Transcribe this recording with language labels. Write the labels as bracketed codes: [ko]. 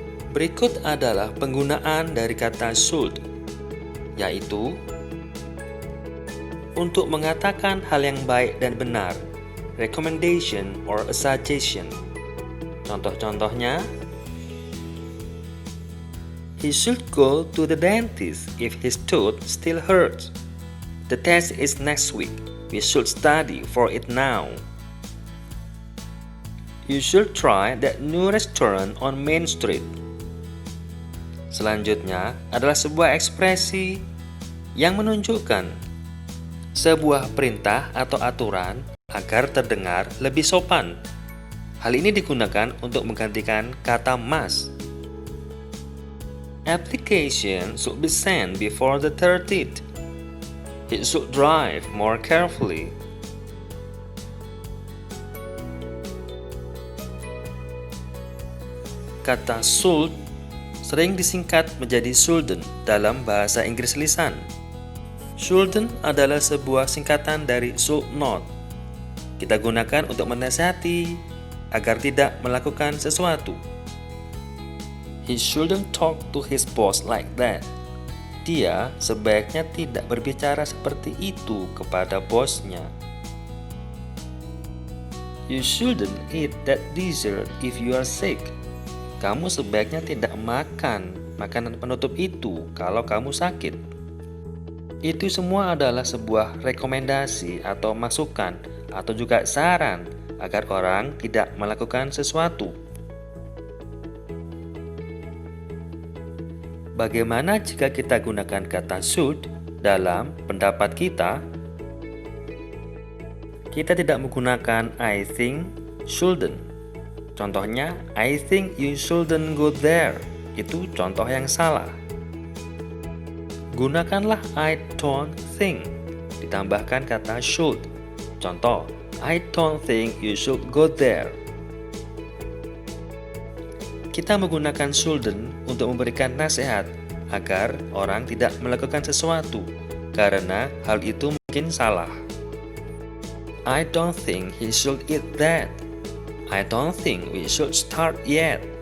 [id] Berikut adalah penggunaan dari kata should, yaitu untuk mengatakan hal yang baik dan benar, [en] recommendation or a suggestion. [id] Contoh-contohnya, [en] he should go to the dentist if his tooth still hurts. The test is next week. We should study for it now. You should try that new restaurant on Main Street. [id] Selanjutnya adalah sebuah ekspresi yang menunjukkan sebuah perintah atau aturan agar terdengar lebih sopan. Hal ini digunakan untuk menggantikan kata must. [en] Application should be sent before the 30th. He should drive more carefully. [id] Kata should sering disingkat menjadi shouldn't dalam bahasa Inggris lisan. Shouldn't adalah sebuah singkatan dari should not. Kita gunakan untuk menasihati agar tidak melakukan sesuatu. [en] He shouldn't talk to his boss like that. [id] Dia sebaiknya tidak berbicara seperti itu kepada bosnya. [en] You shouldn't eat that dessert if you are sick. [id] Kamu sebaiknya tidak makan makanan penutup itu kalau kamu sakit. Itu semua adalah sebuah rekomendasi atau masukan atau juga saran agar orang tidak melakukan sesuatu. Bagaimana jika kita gunakan kata should dalam pendapat kita? Kita tidak menggunakan I think, shouldn't. [en] Contohnya, I think you shouldn't go there. [id] Itu contoh yang salah. Gunakanlah I don't think, ditambahkan kata should. Contoh, [en] I don't think you should go there. [id] Kita menggunakan shouldn't untuk memberikan nasihat agar orang tidak melakukan sesuatu karena hal itu mungkin salah. [en] I don't think he should eat that. I don't think we should start yet.